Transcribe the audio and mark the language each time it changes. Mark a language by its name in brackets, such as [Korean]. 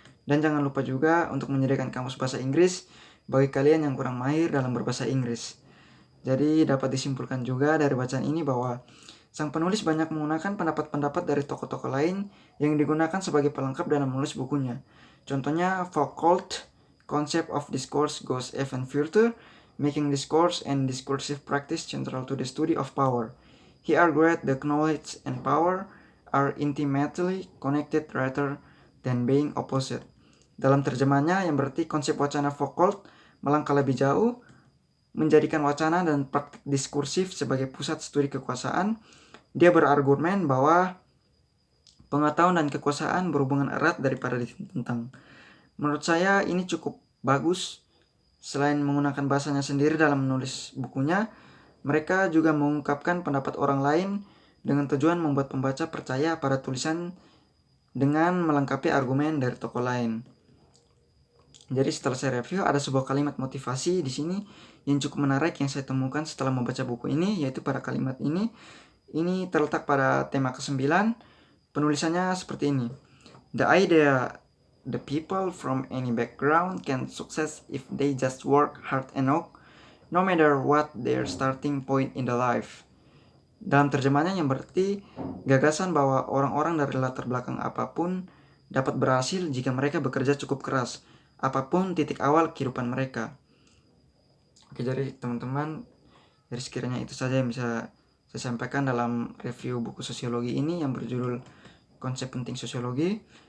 [Indonesian] Dan jangan lupa juga untuk menyediakan kamus bahasa Inggris bagi kalian yang kurang mahir dalam berbahasa Inggris. Jadi dapat disimpulkan juga dari bacaan ini bahwa sang penulis banyak menggunakan pendapat-pendapat dari tokoh-tokoh lain yang digunakan sebagai pelengkap dalam menulis bukunya. [English] Contohnya, Foucault, Concept of Discourse goes even further, making discourse and discursive practice central to the study of power. He argued that knowledge and power are intimately connected rather than being opposite. [Indonesian] Dalam terjemahannya yang berarti konsep wacana Foucault melangkah lebih jauh, menjadikan wacana dan praktik diskursif sebagai pusat studi kekuasaan. Dia berargumen bahwa pengetahuan dan kekuasaan berhubungan erat daripada ditentang. Menurut saya ini cukup bagus. Selain menggunakan bahasanya sendiri dalam menulis bukunya, mereka juga mengungkapkan pendapat orang lain dengan tujuan membuat pembaca percaya pada tulisan dengan melengkapi argumen dari tokoh lain. Jadi setelah saya review, ada sebuah kalimat motivasi di sini yang cukup menarik yang saya temukan setelah membaca buku ini, yaitu pada kalimat ini terletak pada tema ke-9. Penulisannya seperti ini. [English] The idea the people from any background can success if they just work hard enough, no matter what their starting point in the life. [Indonesian] Dalam terjemahannya yang berarti gagasan bahwa orang-orang dari latar belakang apapun dapat berhasil jika mereka bekerja cukup keras, apapun titik awal kehidupan mereka. Oke, jadi teman-teman, dari sekiranya itu saja yang bisa saya sampaikan dalam review buku sosiologi ini yang berjudul Konsep Penting Sosiologi.